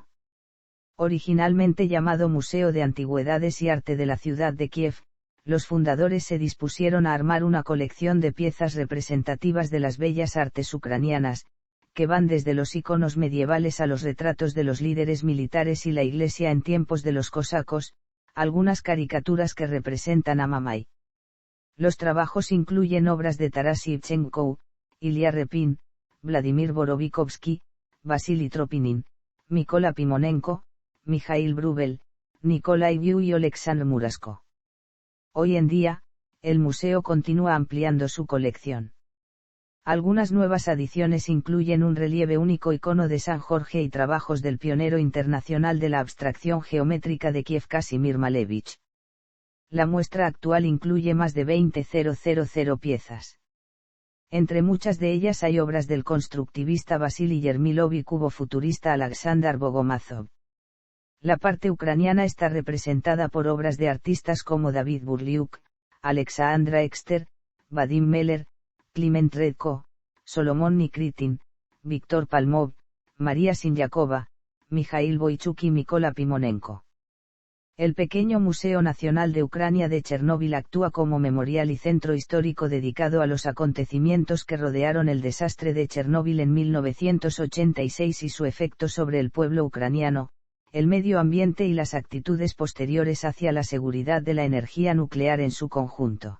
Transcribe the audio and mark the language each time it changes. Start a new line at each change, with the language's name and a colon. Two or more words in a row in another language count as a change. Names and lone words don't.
Spanish: Originalmente llamado Museo de Antigüedades y Arte de la ciudad de Kiev, los fundadores se dispusieron a armar una colección de piezas representativas de las bellas artes ucranianas, que van desde los iconos medievales a los retratos de los líderes militares y la iglesia en tiempos de los cosacos, algunas caricaturas que representan a Mamai. Los trabajos incluyen obras de Taras Shevchenko, Ilya Repin, Vladimir Borovikovsky, Vasily Tropinin, Mykola Pimonenko, Mikhail Brubel, Nikolai Viu y Oleksandr Murasko. Hoy en día, el museo continúa ampliando su colección. Algunas nuevas adiciones incluyen un relieve único icono de San Jorge y trabajos del pionero internacional de la abstracción geométrica de Kiev Casimir Malevich. La muestra actual incluye más de 20.000 piezas. Entre muchas de ellas hay obras del constructivista Vasily Yermilov y cubo-futurista Alexander Bogomazov. La parte ucraniana está representada por obras de artistas como David Burliuk, Alexandra Exter, Vadim Meller, Kliment Redko, Solomon Nikritin, Víctor Palmov, María Sinyakova, Mikhail Boychuk y Mykola Pimonenko. El pequeño Museo Nacional de Ucrania de Chernóbil actúa como memorial y centro histórico dedicado a los acontecimientos que rodearon el desastre de Chernóbil en 1986 y su efecto sobre el pueblo ucraniano, el medio ambiente y las actitudes posteriores hacia la seguridad de la energía nuclear en su conjunto.